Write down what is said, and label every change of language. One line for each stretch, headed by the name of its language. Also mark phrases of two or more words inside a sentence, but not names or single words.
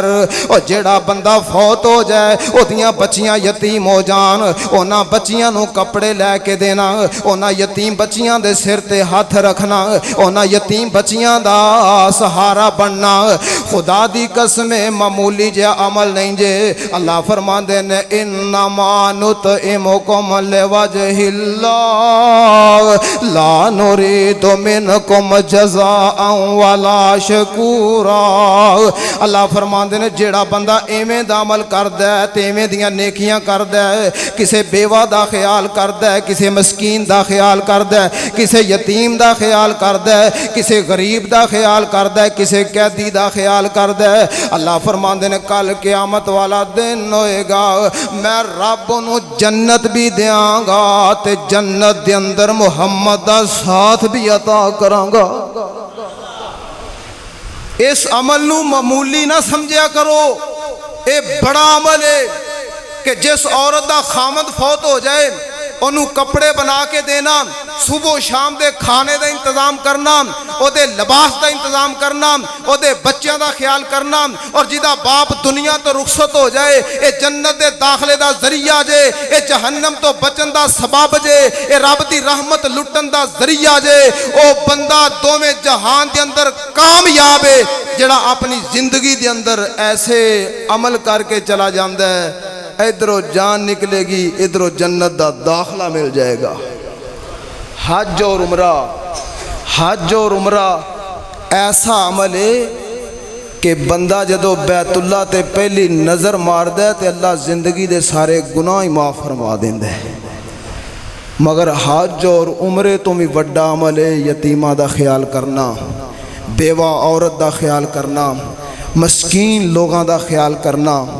Punjabi: ਔਰ ਜਿਹੜਾ ਬੰਦਾ ਫ਼ੌਤ ਹੋ ਜਾਏ ਓਦੀਆਂ ਬੱਚੀਆਂ ਯਤੀਮ ਹੋ ਜਾਣ ਉਨ੍ਹਾਂ ਬੱਚੀਆਂ ਨੂੰ ਕੱਪੜੇ ਲੈਕੇ ਦੇਣਾ ਉਨ੍ਹਾਂ ਯਤੀਮ ਬੱਚੀਆਂ ਦੇ ਸਿਰ ਤੇ ਹੱਥ ਰੱਖਣਾ ਉਨ੍ਹਾਂ ਯਤੀਮ ਬੱਚੀਆਂ ਦਾ ਸਹਾਰਾ ਬਣਨਾ ਖ਼ੁਦਾ ਦੀ ਕਸਮ ਮਾਮੂਲੀ ਜਿਹਾ ਅਮਲ ਨਹੀਂ ਜੇ। ਅੱਲਾਹ ਫ਼ਰਮਾਂਦੇ ਨੇ
Arabic: إنما نطعمكم لوجه الله لا نريد منكم جزاء ولا شكورا.
Punjabi: ਅੱਲਾਹ ਫ਼ਰਮਾਂਦੇ ਨੇ ਜਿਹੜਾ ਬੰਦਾ ਏਵੇਂ ਦਾ ਅਮਲ ਕਰਦਾ ਹੈ ਤੇ ਏਵੇਂ ਦੀਆਂ ਨੇਕੀਆਂ ਕਰਦਾ ਹੈ ਕਿਸੇ ਬੇਵਾ ਦਾ ਖ਼ਿਆਲ ਕਰਦਾ ਹੈ ਕਿਸੇ ਮਸਕੀਨ ਦਾ ਖ਼ਿਆਲ ਕਰਦਾ ਹੈ ਕਿਸੇ ਯਤੀਮ ਦਾ ਖ਼ਿਆਲ ਕਰਦਾ ਹੈ ਕਿਸੇ ਗ਼ਰੀਬ ਦਾ ਖ਼ਿਆਲ ਕਰਦਾ ਹੈ ਕਿਸੇ ਕੈਦੀ ਦਾ ਖ਼ਿਆਲ ਕਰਦਾ ਹੈ। ਅੱਲਾਹ ਫ਼ਰਮਾਂਦੇ ਨੇ ਕਲ ਕ਼ਯਾਮਤ ਵਾਲਾ ਦਿਨ ਹੋਏਗਾ ਮੈਂ ਰੱਬ ਨੂੰ ਜੰਨਤ ਭੀ ਦੇਂਗਾ ਤੇ ਜੰਨਤ ਦੇ ਅੰਦਰ ਮੁਹੰਮਦ ਦਾ ਸਾਥ ਭੀ ਅਤਾ ਕਰਾਂਗਾ। ਇਸ ਅਮਲ ਨੂੰ ਮਾਮੂਲੀ ਨਾ ਸਮਝਿਆ ਕਰੋ। ਯੇ ਬੜਾ ਅਮਲ ਹੈ ਕਿ ਜਿਸ ਔਰਤ ਦਾ ਖ਼ਾਮਦ ਫ਼ੌਤ ਹੋ ਜਾਏ ਉਹਨੂੰ ਕੱਪੜੇ ਬਣਾ ਕੇ ਦੇਣਾ, ਸਵੇਰ ਸ਼ਾਮ ਦੇ ਖਾਣੇ ਦਾ ਇੰਤਜ਼ਾਮ ਕਰਨਾ, ਉਹਦੇ ਲਿਬਾਸ ਦਾ ਇੰਤਜ਼ਾਮ ਕਰਨਾ, ਉਹਦੇ ਬੱਚਿਆਂ ਦਾ ਖਿਆਲ ਕਰਨਾ। ਔਰ ਜਿਹਦਾ ਬਾਪ ਦੁਨੀਆ ਤੋਂ ਰੁਖਸਤ ਹੋ ਜਾਏ, ਇਹ ਜੰਨਤ ਦੇ ਦਾਖਲੇ ਦਾ ਜ਼ਰੀਆ ਜੇ, ਇਹ ਜਹन्नम ਤੋਂ ਬਚਣ ਦਾ ਸਬਬ ਜੇ, ਇਹ ਰੱਬ ਦੀ ਰਹਿਮਤ ਲੁੱਟਣ ਦਾ ਜ਼ਰੀਆ ਜੇ। ਉਹ ਬੰਦਾ ਦੋਵੇਂ ਜਹਾਨ ਦੇ ਅੰਦਰ ਕਾਮਯਾਬ ਹੈ ਜਿਹੜਾ ਆਪਣੀ ਜ਼ਿੰਦਗੀ ਦੇ ਅੰਦਰ
Urdu: ایسے عمل کرکے چلا جاتا ہے,
Punjabi: ਇਧਰੋਂ ਜਾਨ ਨਿਕਲੇਗੀ, ਇਧਰੋਂ ਜੰਨਤ ਦਾ ਦਾਖ਼ਲਾ ਮਿਲ ਜਾਏਗਾ। ਹੱਜ ਔਰ ਉਮਰਾ ਐਸਾ ਅਮਲ ਹੈ ਕਿ ਬੰਦਾ ਜਦੋਂ ਬੈਤੁੱਲਾ ਤੇ ਪਹਿਲੀ ਨਜ਼ਰ ਮਾਰਦਾ ਹੈ ਤੋ ਅੱਲਾਹ ਜ਼ਿੰਦਗੀ ਦੇ ਸਾਰੇ ਗੁਨਾਹ ਹੀ ਮਾਫ਼ ਫ਼ਰਮਾ ਦੇਂਦਾ ਹੈ। ਮਗਰ ਹੱਜ ਔਰ ਉਮਰੇ ਤੋ ਭੀ ਵੱਡਾ ਅਮਲ ਹੈ ਯਤੀਮਾਂ ਦਾ ਖ਼ਿਆਲ ਕਰਨਾ, ਬੇਵਾ ਔਰਤ ਦਾ ਖ਼ਿਆਲ ਕਰਨਾ,
Urdu: مسکین لوگوں کا خیال کرنا.